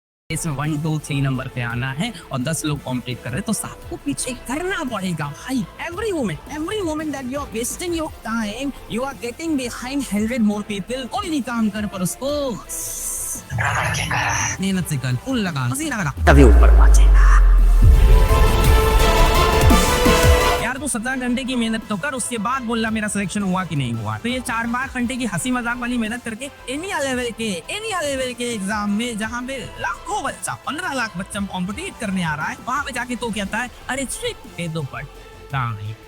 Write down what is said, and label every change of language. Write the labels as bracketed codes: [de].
[hi] इसमें 1 2 3 नंबर पे आना है और 10 लोग कॉम्पीट कर रहे हैं तो सबको पीछे करना पड़ेगा भाई। [en] every moment that you are wasting your time, you are getting behind 100 more people। [hi] कोई नहीं काम कर पर उसको मेहनत से कर, फुल लगा, पसीना लगा, तभी ऊपर पहुंचेगा। यार तू 17 घंटे की मेहनत तो कर, उसके बाद बोलना मेरा सिलेक्शन हुआ कि नहीं हुआ। तो ये 4-5 घंटे की हंसी मजाक वाली मेहनत करके एनिया लेवल के एग्जाम में जहाँ पे लाखों बच्चा 15 लाख बच्चा कॉम्पिटिट करने आ रहा है, वहाँ पे जाके तो कहता है अरे दे दो पढ़ नहीं।